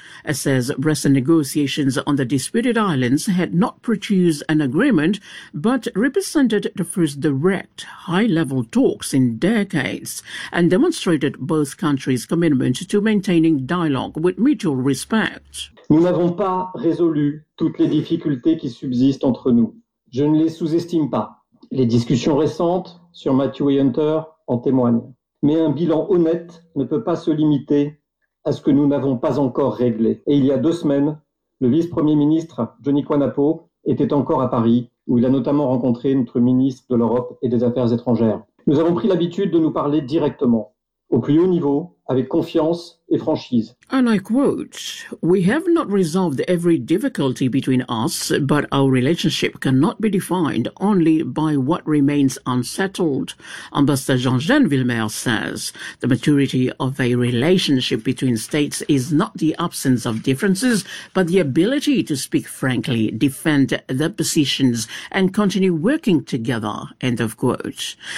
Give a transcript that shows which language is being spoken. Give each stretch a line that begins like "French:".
English: It says recent negotiations on the disputed islands had not produced an agreement, but represented the first direct high-level talks in decades and demonstrated both countries' commitment to maintaining dialogue with mutual respect.
French: Nous n'avons pas résolu toutes les difficultés qui subsistent entre nous. Je ne les sous-estime pas. Les discussions récentes sur Matthew et Hunter en témoignent. Mais un bilan honnête ne peut pas se limiter à ce que nous n'avons pas encore réglé. Et il y a deux semaines, le vice-premier ministre Johnny Kwanapo était encore à Paris, où il a notamment rencontré notre ministre de l'Europe et des Affaires étrangères. Nous avons pris l'habitude de nous parler directement, au plus haut niveau, avec confiance et franchise.
English: And I quote, we have not resolved every difficulty between us, but our relationship cannot be defined only by what remains unsettled. Ambassador Jean-Jean Villemer says, the maturity of a relationship between states is not the absence of differences, but the ability to speak frankly, defend their positions, and continue working together, end of quote.